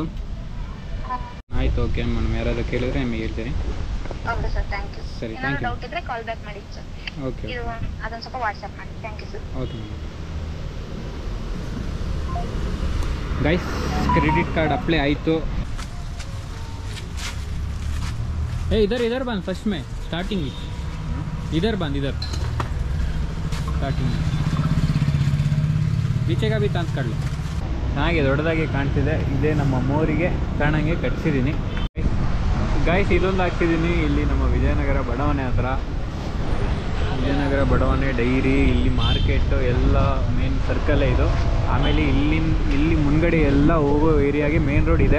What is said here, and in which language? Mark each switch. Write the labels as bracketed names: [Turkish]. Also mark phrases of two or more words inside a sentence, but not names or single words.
[Kannada] ಆಯಿತು, [English] okay madam. [Kannada] ಯಾರಾದರೂ ಕೇಳಿದ್ರೆ ನಿಮಗೆ ಹೇಳ್ತೀನಿ. ಸರಿ, [English] thank you. okay okay guys, credit card apply [Kannada] ಆಯಿತು. [Hindi] इधर बंद फर्स्ट में स्टार्टिंग इधर बंद, इधर स्टार्टिंग पीछे का भी चांस कर लो. [Kannada] ಚೆನ್ನಾಗಿ ದೊಡ್ಡದಾಗಿ ಕಾಣ್ತಿದೆ. ಇದೇ ನಮ್ಮ ಮೋರಿಗೆ ಕಾಣಂಗೆ ಕಟ್ಸಿದ್ದೀನಿ ಗೈಸ್. ಇದೊಂದು ಹಾಕ್ತಿದ್ದೀನಿ ಇಲ್ಲಿ ನಮ್ಮ ವಿಜಯನಗರ ಬಡಾವಣೆ ಹತ್ರ. ವಿಜಯನಗರ ಬಡಾವಣೆ, ಡೈರಿ, ಇಲ್ಲಿ ಮಾರ್ಕೆಟು ಎಲ್ಲ [English] main circle [Kannada] ಇದು. ಆಮೇಲೆ ಇಲ್ಲಿ ಮುಂದ್ಗಡೆ ಎಲ್ಲ ಹೋಗೋ ಏರಿಯಾಗೆ [English] main road [Kannada] ಇದೆ.